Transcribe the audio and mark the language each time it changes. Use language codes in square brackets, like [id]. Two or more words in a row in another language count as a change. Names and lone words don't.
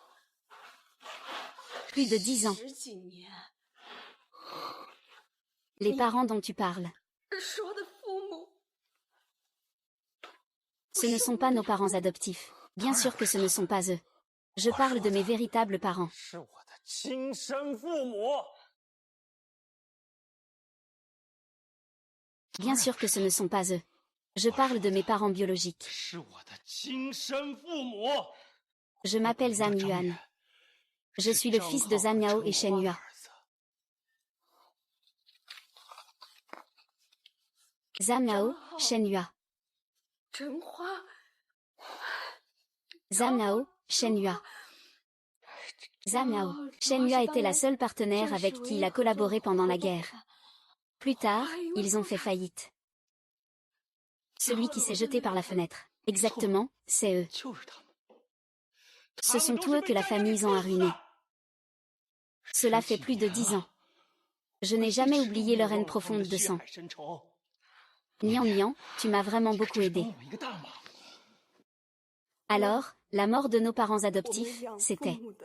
[fr] Plus de 10 ans. Les parents dont tu parles. Ce ne sont pas nos parents adoptifs. Bien sûr que ce ne sont pas eux. Je parle de mes véritables parents. [zh] 是我的亲生父母。 [fr] Bien sûr que ce ne sont pas eux. Je parle de mes parents biologiques. [zh] 是我的亲生父母。 [fr] Je m'appelle Zhang Yuan. Je suis le fils de Zhang Yao et Shen Yua. Zhang Yao, Shen Yua. [zh] 真花， [fr] Zhang Yao, Shen Yua. Zhang Yao, Shen Yua était la seule partenaire avec qui il a collaboré pendant la guerre. Plus tard, ils ont fait faillite. Celui qui s'est jeté par la fenêtre. Exactement, c'est eux. [zh] 就是他们。 [fr] Ce sont tous eux que la famille Zhang a ruinés. Cela fait plus de 10 ans. Je n'ai jamais oublié leur haine profonde de sang. Nian Nian, tu m'as vraiment beaucoup aidé. Alors, la mort de nos parents adoptifs, c'était.